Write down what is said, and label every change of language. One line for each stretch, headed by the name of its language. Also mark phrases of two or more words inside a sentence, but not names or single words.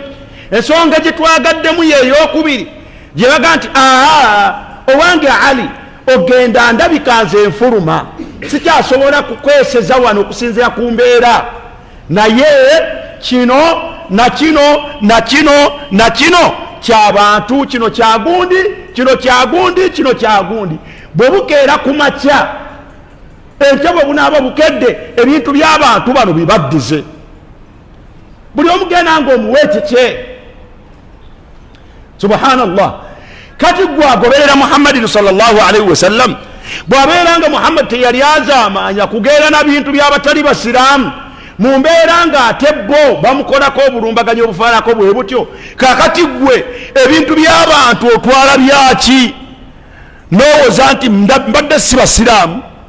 Ganda: Ensonga gye twagaddemu yeeyokubiri gye baga nti owange Ali ogenda ndabika nze enfuluma, sikyasobola kukweseza wano okusinzira ku mbeera, naye kino na kino na kino na kino ky'abantu, kino kyagundi, kino kyagundi, kino kyagundi. Bwe bukeera ku makya, enkya bwe bunaaba bukedde, ebintu by'abantu bano bibaddize. Buli omugenda ng'omuwa ekikye. Subhanallah. Kati gwe agoberera Muhammadin
Arabic: صلى الله عليه وسلم,
Ganda: bw'abeera nga Muhammad teyali azaamanya kugeera na bintu by'abatali basiraamu, mu mbeera ng'ate bo bamukolako obulumbaganyi obufaanako bwe butyo, kaakati gwe ebintu by'abantu otwala byaki? N'owooza nti mbadde si basiraamu?